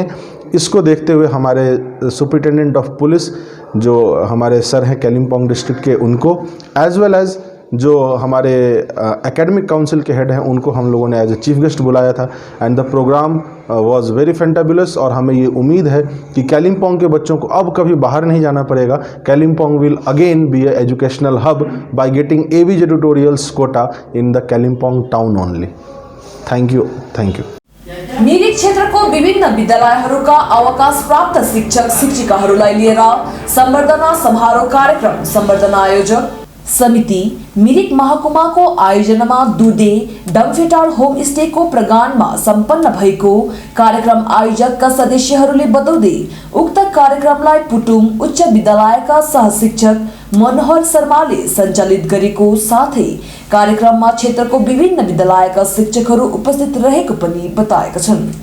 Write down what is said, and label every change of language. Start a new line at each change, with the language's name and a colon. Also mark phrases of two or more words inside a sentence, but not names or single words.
Hindi: इसको देखते हुए हमारे
English: superintendent of police
Hindi: जो हमारे सर हैं कालिम्पोंग डिस्ट्रिक्ट के, उनको
English: as well as
Hindi: जो हमारे
English: academic council
Hindi: के हेड हैं उनको हम लोगों ने
English: as a chief guest
Hindi: बुलाया था।
English: and the program was very fantabulous.
Hindi: और हमें ये उम्मीद है कि कालिम्पोंग के बच्चों को अब कभी बाहर नहीं जाना पड़ेगा।
English: Kalimpong will again be a educational hub by getting ABJ Tutorials Kota in the Kalimpong town only. thank you.
Nepali: मिरिक क्षेत्रको विभिन्न विद्यालयहरूका अवकाश प्राप्त शिक्षक शिक्षिकाहरूलाई लिएर सम्बर्धना समारोह कार्यक्रम सम्बर्धना आयोजक समिति मिरिक महकुमाको आयोजनामा दुधे डम्फेटार होमस्टेको प्रगानमा सम्पन्न भएको कार्यक्रम आयोजकका सदस्यहरूले बताउँदै उक्त कार्यक्रमलाई पुटुङ उच्च विद्यालयका सहशिक्षक मनोहर शर्माले सञ्चालित गरेको साथै कार्यक्रममा क्षेत्रको विभिन्न विद्यालयका शिक्षकहरू उपस्थित रहेको पनि बताएका छन्।